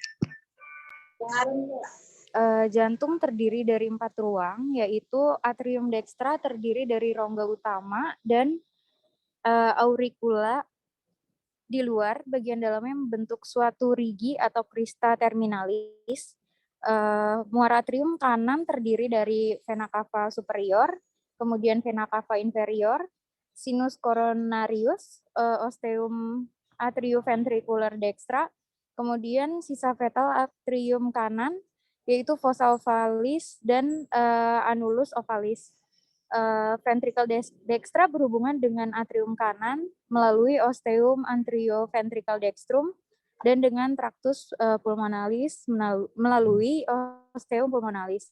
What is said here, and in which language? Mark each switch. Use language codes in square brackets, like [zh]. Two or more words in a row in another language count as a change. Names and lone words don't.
[id] Jantung terdiri dari 4 ruang, yaitu [la] atrium dextra [id] terdiri dari rongga utama dan auricula di luar, bagian dalamnya membentuk suatu rigi atau [la] crista terminalis. [id] Muara atrium kanan terdiri dari [la] vena cava superior, [id] kemudian [la] vena cava inferior, sinus coronarius, osteum atrioventricular dextra, [id] kemudian sisa fetal atrium kanan, yaitu [la] fossa ovalis [id] dan [la] annulus ovalis. Ventricle dextra [id] berhubungan dengan atrium kanan melalui [la] osteum anterioventrical dextrum [id] dan dengan [la] tractus pulmonalis [id] melalui [la] osteum pulmonalis.